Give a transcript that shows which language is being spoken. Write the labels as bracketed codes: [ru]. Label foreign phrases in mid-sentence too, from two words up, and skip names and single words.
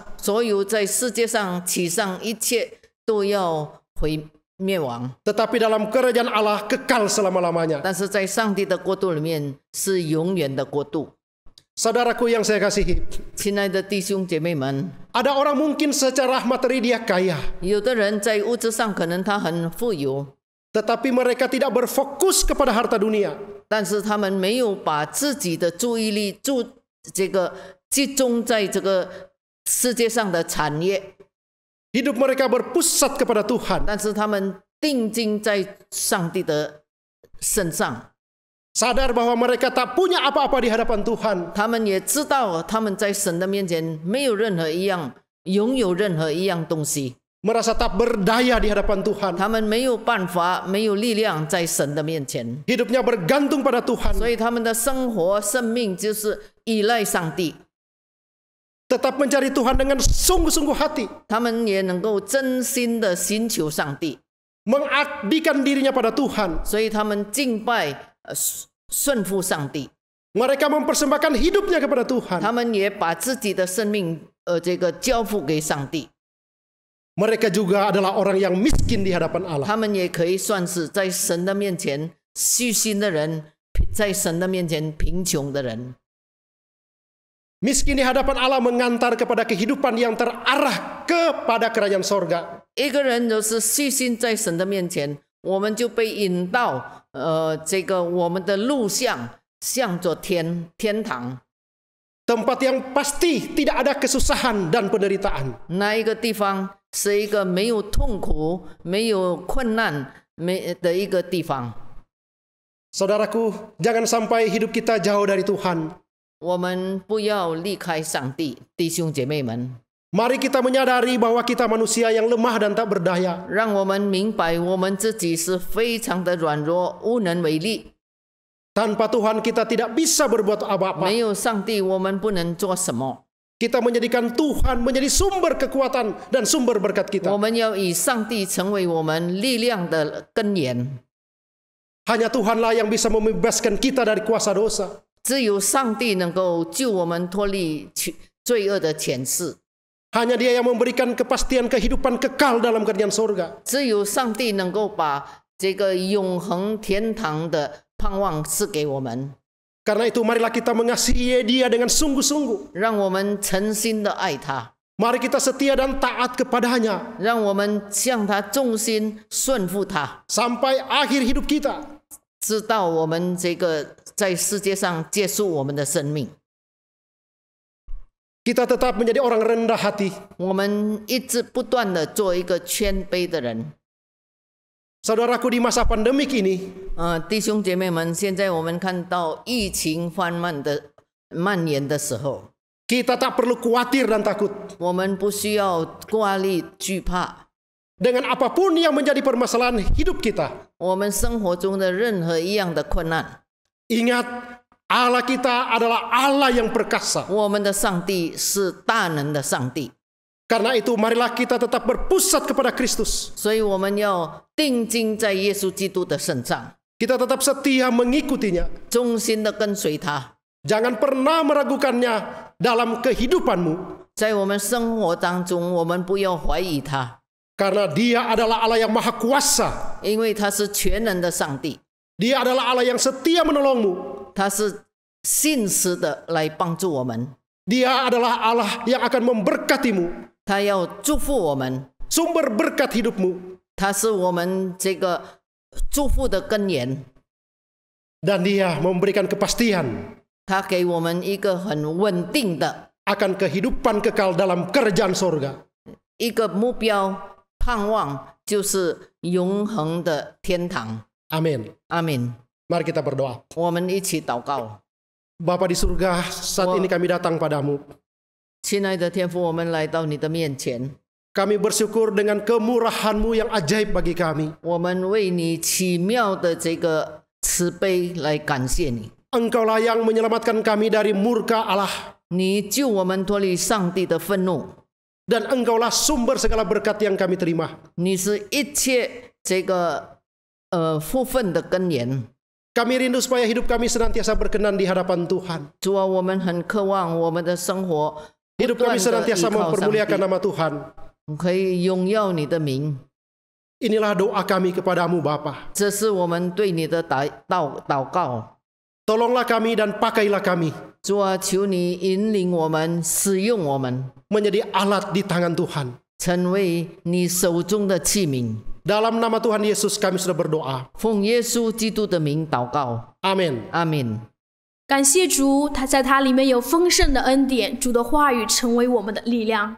[zh] 所有在世界上其上一切都要灭亡， [id] Tetapi dalam kerajaan Allah kekal selama-lamanya. [zh] 但是在上帝的国度里面是永远的国度。 [id] Saudaraku yang saya kasihi, [zh] 亲爱的弟兄姐妹们， [id] ada orang mungkin secara materi dia kaya, [zh] 有的人在物质上可能他很富有， [id] tetapi mereka tidak berfokus kepada harta dunia. [zh] 但是他们没有把自己的注意力集中在这个世界上的产业， [id] Hidup mereka berpusat kepada Tuhan. [zh] 但是他们定睛在上帝的身上， [id] Sadar bahwa mereka tak punya apa-apa di hadapan Tuhan. [zh] 他们也知道他们在神的面前没有任何一样拥有任何一样东西， [id] Merasa tak berdaya di hadapan Tuhan. [zh] 他们没有办法没有力量在神的面前， [id] Hidupnya bergantung pada Tuhan. [zh] 所以他们的生活生命就是依赖上帝， [id] Tetap mencari Tuhan dengan sungguh-sungguh hati. [zh] 他们也能够真心的寻求上帝， [id] Mengabdikan dirinya pada Tuhan. [zh] 所以他们敬拜顺服上帝， [id] Mereka mempersembahkan hidupnya kepada Tuhan. [zh] 他们也把自己的生命交付给上帝， [id] Mereka juga adalah orang yang miskin di hadapan Allah. [zh] 他们也可以算是在神的面前虚心的人，在神的面前贫穷的人。 [id] Miskin di hadapan Allah mengantar kepada kehidupan yang terarah kepada kerajaan sorga. [zh] 一个人就是虚心在神的面前，我们就被引到这个我们的路向着天堂。 [id] Tempat yang pasti tidak ada kesusahan dan penderitaan. [zh] 那一个地方是一个没有痛苦、没有困难的一个地方。 [id] Saudaraku, jangan sampai hidup kita jauh dari Tuhan. [zh] 我们不要离开上帝，弟兄姐妹们， [id] Mari kita menyadari bahwa kita manusia yang lemah dan tak berdaya. [zh] 让我们明白我们自己是非常的软弱，无能为力。 [id] Tanpa Tuhan kita tidak bisa berbuat apa-apa. [zh] 没有上帝，我们不能做什么。 [id] Kita menjadikan Tuhan menjadi sumber kekuatan dan sumber berkat kita. [zh] 我们要以上帝成为我们力量的根源。 [id] Hanya Tuhanlah yang bisa membebaskan kita dari kuasa dosa. [zh] 只有上帝能够救我们脱离罪恶的权势。 [id] Hanya Dia yang memberikan kepastian kehidupan kekal dalam kerajaan sorga. [zh] 只有上帝能够把这个永恒天堂的盼望赐给我们。 [id] Karena itu marilah kita mengasihi Dia dengan sungguh-sungguh. [zh] 让我们诚心的爱他， [id] Mari kita setia dan taat kepadanya [zh] 让我们向他忠心顺服他， [id] sampai akhir hidup kita. [zh] 直到我们这个在世界上结束我们的生命。 [id] Kita tetap menjadi orang rendah hati. [zh] 我们一直不断的做一个谦卑的人。 [id] Saudaraku, di masa pandemik ini, [zh] 弟兄姐妹们，现在我们看到疫情蔓延的时候， [id] kita tak perlu khawatir dan takut [zh] 我们不需要挂虑惧怕。 [id] dengan apapun yang menjadi permasalahan hidup kita. [zh] 我们生活中的任何一样的困难， [id] Ingat, Allah kita adalah Allah yang perkasa. [zh] 我们的上帝是大能的上帝， [id] Karena itu marilah kita tetap berpusat kepada Kristus. [zh] 所以我们要定睛在耶稣基督的身上， [id] Kita tetap setia mengikutinya. [zh] 忠心的跟随他。 [id] Jangan pernah meragukannya dalam kehidupanmu. [zh] 在我们生活当中，我们不要怀疑他， [id] Karena Dia adalah Allah yang maha kuasa. [zh] 因为他是全能的上帝， [id] Dia adalah Allah yang setia menolongmu. [zh] 他是信实的来帮助我们， [id] Dia adalah Allah yang akan memberkatimu. [zh] 他要祝福我们， [id] Sumber berkat hidupmu. [zh] 他是我们这个祝福的根源， [id] Dan Dia memberikan kepastian [zh] 他给我们一个很稳定的 [id] akan kehidupan kekal dalam kerajaan sorga. [zh] 一个目标盼望，就是永恒的天堂。 [id] Amin. [zh] 阿门。 [id] Mari kita berdoa. [zh] 我们一起祷告。 [id] Bapa di surga, saat ini kami datang padamu. [zh] 亲爱的天父，我们来到你的面前， [id] Kami bersyukur dengan kemurahan-Mu yang ajaib bagi kami. [zh] 我们为你奇妙的这个慈悲来感谢你。 [id] Engkaulah yang menyelamatkan kami dari murka Allah. [zh] 你救我们脱离上帝的愤怒， [id] Dan Engkaulah sumber segala berkat yang kami terima. [zh] 你是一切这个福分的根源。 [id] Kami rindu supaya hidup kami senantiasa berkenan di hadapan Tuhan. [zh] 主啊，我们很渴望我们的生活 [id] Hidup [zh] 不断 [id] kami [zh] 的 [id] senantiasa [zh] 依靠上 [id] mempermuliakan [zh] 帝， [id] nama Tuhan. [zh] 可以荣耀你的名。 [id] Inilah doa kami kepadamu Bapa. [zh] 这是我们对你的祷告。 [id] Tolonglah kami dan pakailah kami [zh] 主啊，求你引领我们，使用我们， [id] menjadi alat di tangan Tuhan. [zh] 成为你手中的器皿。 [id] Dalam nama Tuhan Yesus kami sudah berdoa. [zh] 奉耶稣基督的名祷告， [id] Amin. [zh] 阿门。感谢主，他在他里面有丰盛的恩典，主的话语成为我们的力量。